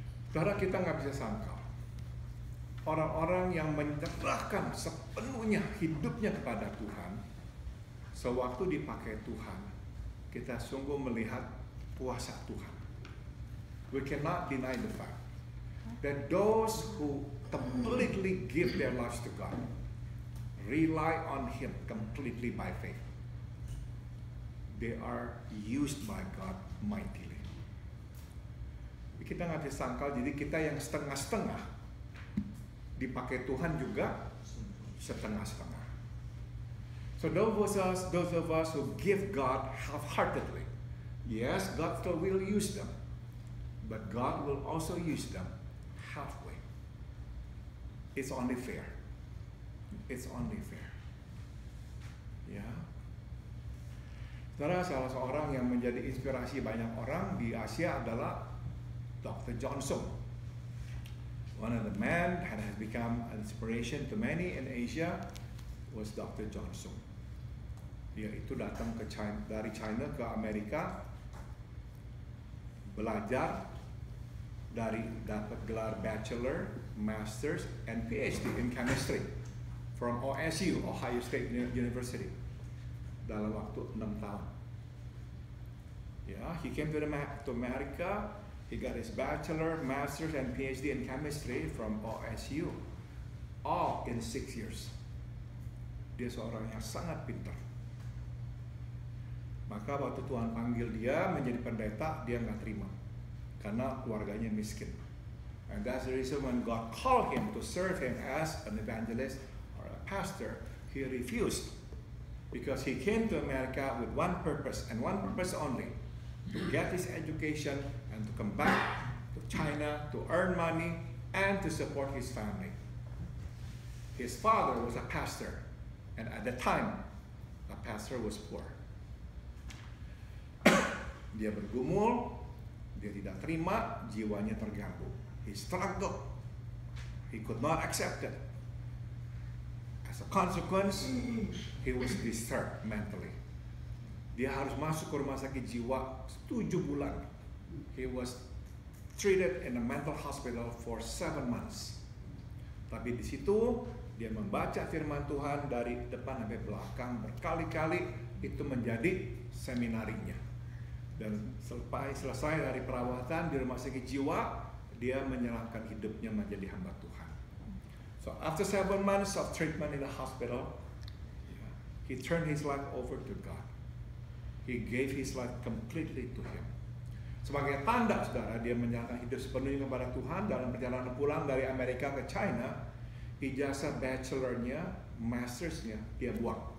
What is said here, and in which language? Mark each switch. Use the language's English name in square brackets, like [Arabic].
[Indonesian] Saudara, kita nggak bisa sangka orang-orang yang menyerahkan sepenuhnya hidupnya kepada Tuhan, sewaktu dipakai Tuhan, kita sungguh melihat kuasa Tuhan. [English] We cannot deny the fact that those who completely give their lives to God. Rely on Him completely by faith. They are used by God mightily. [Indonesian] Kita nggak bisa sangkal, jadi kita yang setengah-setengah dipakai Tuhan juga setengah-setengah. [English] So those of us who give God half-heartedly, yes, God still will use them, but God will also use them halfway. It's only fair. It's only fair. Ya. [Indonesian] Saudara, salah seorang yang menjadi inspirasi banyak orang di Asia adalah Dr. John Sung. [English] One of the men that has become an inspiration to many in Asia was Dr. [Indonesian] John Sung. Dia itu datang ke China, dari China ke Amerika, belajar dari dapat gelar [English] Bachelor, Masters, and PhD in Chemistry from OSU, [Indonesian] Ohio State University, dalam waktu 6 tahun. [English] Yeah, he came to America. He got his Bachelor, Masters, and PhD in Chemistry from OSU, all in 6 years. [Indonesian] Dia seorang yang sangat pintar. Maka waktu Tuhan panggil dia menjadi pendeta, dia nggak terima karena keluarganya miskin. [English] And that's the reason when God called him to serve him as an evangelist or a pastor, he refused, because he came to America with one purpose and one purpose only: to get his education and to come back to China to earn money and to support his family. His father was a pastor, and at the time, a pastor was poor. [Indonesian] Dia bergumul, dia tidak terima, jiwanya terganggu. [English] He struggled. He could not accept it. As a consequence, he was disturbed mentally. [Indonesian] Dia harus masuk ke rumah sakit jiwa 7 bulan. [English] He was treated in a mental hospital for 7 months. [Indonesian] Tapi di situ dia membaca firman Tuhan dari depan sampai belakang berkali-kali, itu menjadi seminarinya. Dan selesai dari perawatan di rumah sakit jiwa, dia menyerahkan hidupnya menjadi hamba Tuhan. [English] So after 7 months of treatment in the hospital, he turned his life over to God. He gave his life completely to Him. [Indonesian] Sebagai tanda, saudara, dia menyerahkan hidup sepenuhnya kepada Tuhan. Dalam perjalanan pulang dari Amerika ke China, ijazah bachelornya, mastersnya dia buang.